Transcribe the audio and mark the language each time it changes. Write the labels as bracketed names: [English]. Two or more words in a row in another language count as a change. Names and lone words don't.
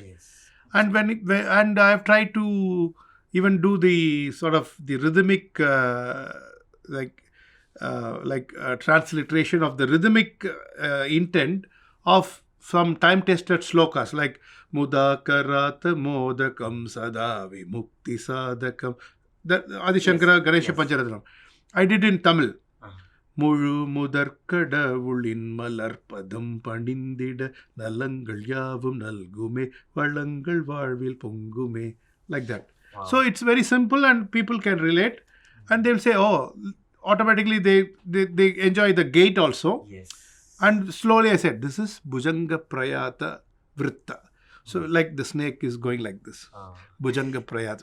[English] And and I have tried to even do the sort of the rhythmic transliteration of the rhythmic intent of some time tested slokas like [Sanskrit] मुदाकरात् मोदकं सदा विमुक्ति साधकं, [English] the Adi Shankara Ganesha Pancharatnam. I did in Tamil. [Tamil] முழு முதற்கடவுளின் மலர்ப்பதம் பணிந்திட நலங்கள் யாவும் நல்குமே வளங்கள் வாழ்வில் பொங்குமே, [English] like that. Wow. So it's very simple and people can relate, and they'll say, oh, automatically they enjoy the gate also. Yes. And slowly I said, this is Bhujanga Prayata Vritta. So like the snake is going like this. Bhujanga Prayata.